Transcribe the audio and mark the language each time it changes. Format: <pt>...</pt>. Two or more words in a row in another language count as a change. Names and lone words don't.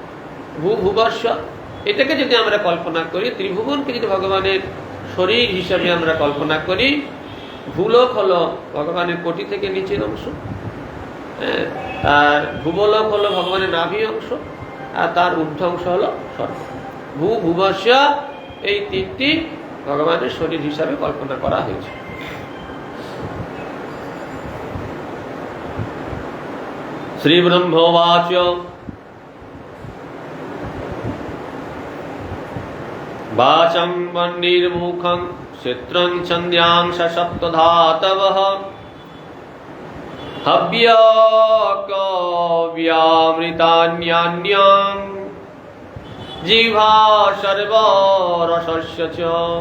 <bn>ভূভুবস্ব এটাকে যদি আমরা কল্পনা করি, ত্রিভুবনকে যদি ভগবানের শরীর হিসাবে আমরা কল্পনা করি, ভূলোক হলো ভগবানের কোটি থেকে নিচের অংশ, আর ভুবলোক হলো ভগবানের নাভি অংশ, আর তার ঊর্ধ্ব অংশ হলো স্বর্গ। ভূভুবস্ব এই তিনটি ভগবানের শরীর হিসাবে কল্পনা করা হয়েছে।</bn> <sa>শ্রী ব্রহ্মবাচ বাচং বহ্নির্মুখং ক্ষেত্রং ছন্দ্যাংশ সপ্তধাতবঃ হব্যকাব্যামৃতান্যান্যাং জিহ্বা সর্বরসস্য চ।</sa>